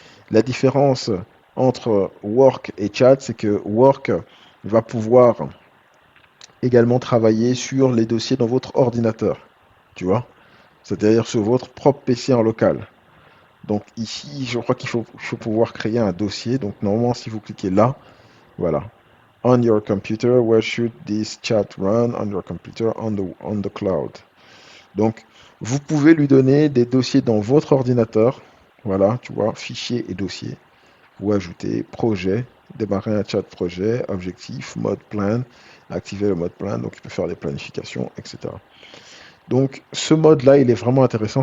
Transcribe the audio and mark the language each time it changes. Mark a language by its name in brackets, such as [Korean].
[French] La différence entre Work et Chat, c'est que Work va pouvoir également travailler sur les dossiers dans votre ordinateur, tu vois, c'est-à-dire sur votre propre PC en local. Donc ici, je crois qu'il faut pouvoir créer un dossier. Donc normalement, si vous cliquez là, voilà. [English] On your computer, where should this chat run? On your computer, on the cloud. [French] Donc, vous pouvez lui donner des dossiers dans votre ordinateur. Voilà, tu vois, fichier et dossier. Vous ajoutez projet, démarrer un chat projet, objectif, mode plan, activer le mode plan. Donc, il peut faire des planifications, etc. Donc, ce mode-là, il est vraiment intéressant.